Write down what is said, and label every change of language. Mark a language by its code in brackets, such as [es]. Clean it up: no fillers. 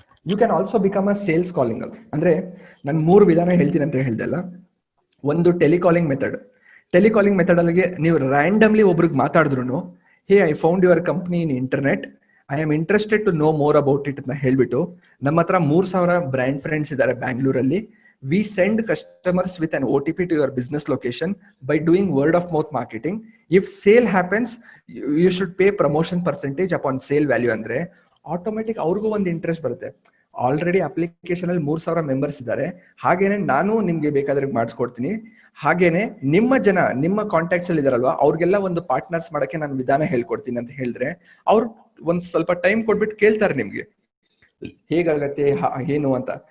[en] You can also become a sales calling. [kn] ಅಂದ್ರೆ ನಾನು 3 ವಿಧಾನ ಹೇಳ್ತೀನಿ ಅಂತ ಹೇಳ್ದಲ್ಲ. ಒಂದು ಟೆಲಿಕಾಲಿಂಗ್ ಮೆಥಡ್. ಟೆಲಿಕಾಲಿಂಗ್ ಮೆಥಡ್ ಅಲ್ಲಿಗೆ ನೀವು ರ್ಯಾಂಡಮ್ಲಿ ಒಬ್ರಿಗೆ ಮಾತಾಡಿದ್ರು, [en] hey I found your company in internet, I am interested to know more about it [kn] ಅಂತ ಹೇಳ್ಬಿಟ್ಟು, ನಮ್ಮ ಹತ್ರ 3,000 ಬ್ರ್ಯಾಂಡ್ ಫ್ರೆಂಡ್ಸ್ ಇದ್ದಾರೆ ಬ್ಯಾಂಗ್ಳೂರಲ್ಲಿ. [en] We send customers with an OTP to your business location by doing word of mouth marketing. If sale happens, you should pay promotion percentage upon sale value. [kn] ಅಂದ್ರೆ automatic ಅವ್ರಿಗೂ ಒಂದು interest ಬರುತ್ತೆ. Already application ಅಲ್ಲಿ 3,000 members ಇದ್ದಾರೆ, ಹಾಗೇನೆ ನಾನು ನಿಮ್ಗೆ ಬೇಕಾದ್ರೆ ಮಾಡಿಸ್ಕೊಡ್ತೀನಿ. ಹಾಗೇನೆ ನಿಮ್ಮ ಕಾಂಟ್ಯಾಕ್ಟ್ಸ್ ಅಲ್ಲಿ ಇದಾರಲ್ವಾ ಅವ್ರಿಗೆಲ್ಲ ಒಂದು ಪಾರ್ಟ್ನರ್ಸ್ ಮಾಡಕ್ಕೆ ನಾನು ವಿಧಾನ ಹೇಳ್ಕೊಡ್ತೀನಿ ಅಂತ ಹೇಳಿದ್ರೆ ಅವ್ರು ಒಂದ್ ಸ್ವಲ್ಪ ಟೈಮ್ ಕೊಟ್ಬಿಟ್ಟು ಕೇಳ್ತಾರೆ ನಿಮ್ಗೆ ಹೇಗಾಗತ್ತೆ ಏನು ಅಂತ.